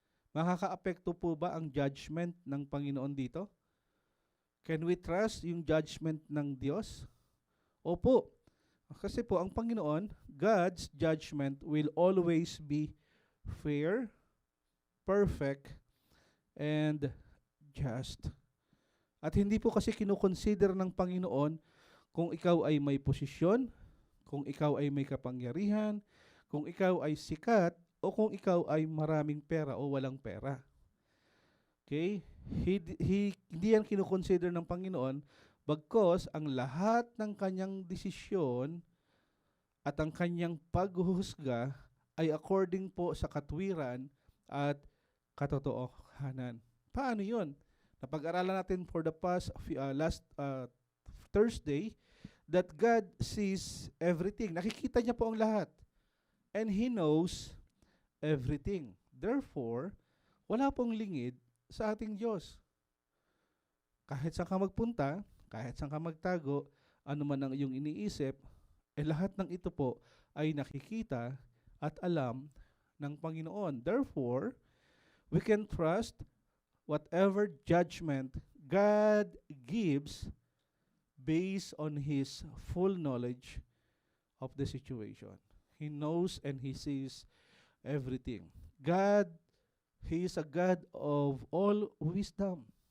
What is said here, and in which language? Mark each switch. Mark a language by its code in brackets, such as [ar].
[tl] Makakaapekto po ba ang judgment ng Panginoon dito? [en] Can we trust [tl] yung judgment ng Diyos? Opo. Kasi po, ang Panginoon, [en] God's judgment will always be fair, perfect, and just. [tl] At hindi po kasi kinukonsider ng Panginoon kung ikaw ay may posisyon, kung ikaw ay may kapangyarihan, kung ikaw ay sikat, o kung ikaw ay maraming pera o walang pera. Okay? Hindi yan kinukonsider ng Panginoon, bagkos ang lahat ng kanyang desisyon at ang kanyang paghuhusga ay according po sa katwiran at katotohanan. Paano yun? Napag-aralan natin [en] for the last Thursday that God sees everything. [tl] Nakikita niya po ang lahat. [en] And He knows everything. [tl] Therefore, wala pong lingid sa ating Diyos. Kahit saan ka magpunta, kahit saan ka magtago, ano man ang iyong iniisip, lahat ng ito po ay nakikita at alam ng Panginoon. [en] Therefore, we can trust whatever judgment God gives based on His full knowledge of the situation. He knows and He sees everything. God, He is a God of all wisdom.